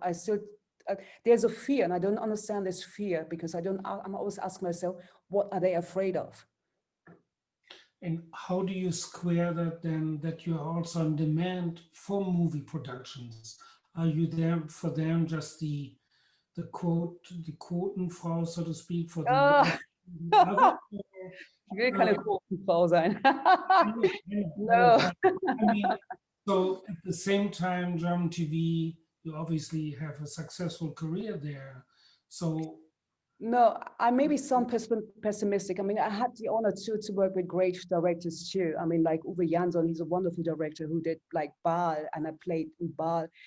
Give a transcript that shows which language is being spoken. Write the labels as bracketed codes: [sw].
[en] I still, there's a fear, and I don't understand this fear because I'm always asking myself, what are they afraid of? And how do you square that then, that you're also on demand for movie productions? Are you there for them just the Quotenfrau, so to speak, for the Ah, other? [de] ich will keine Quotenfrau sein. [en] No, No. but I mean, so at the same time, German TV, you obviously have a successful career there. So No, I may be some pessimistic. I mean, I had the honor to work with great directors too. I mean, like Uwe Jansson, he's a wonderful director who did like Baal, and I played in Baal.